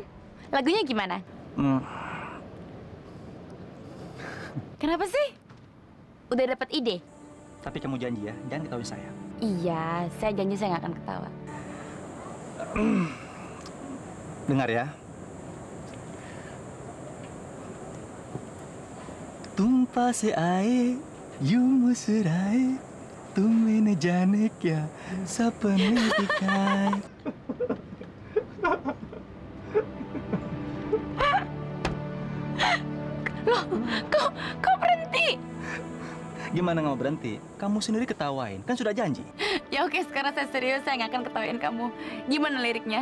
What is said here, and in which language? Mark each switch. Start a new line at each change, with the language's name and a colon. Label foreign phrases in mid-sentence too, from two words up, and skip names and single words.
Indonesian: Lagunya gimana? Kenapa sih? Udah dapat ide? Tapi kamu janji ya, jangan ketahui saya. Iya, saya janji saya nggak akan ketawa. Dengar ya.
Hindi: तुमपह से ए, यूं मुस्कुराए, तुम्हें न जाने क्या सपने दिखाए.
Indonesian: Loh, kok berhenti? Gimana nggak mau berhenti? Kamu sendiri ketawain, kan sudah janji. Ya oke, sekarang saya serius, saya nggak akan ketawain kamu. Gimana liriknya?